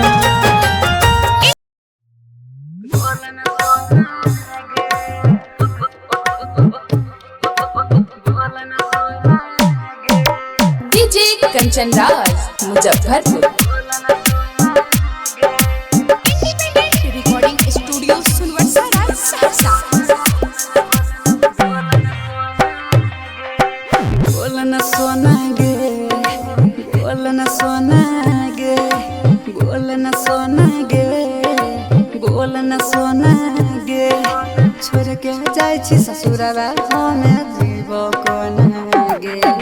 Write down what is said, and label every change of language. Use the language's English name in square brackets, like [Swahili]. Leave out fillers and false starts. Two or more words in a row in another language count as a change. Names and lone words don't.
[Maithili] डीजे कंचन राज मुजफ्फरपुर। [English] recording studio सुनवर्सा राज सहरसा। [Maithili] बोलना सोना गे, बोलना सोना गे, बोलना सोना गे, बोलना सोना गे। छोड़ के जाय छी ससुरवा हमे जीव कोना गे।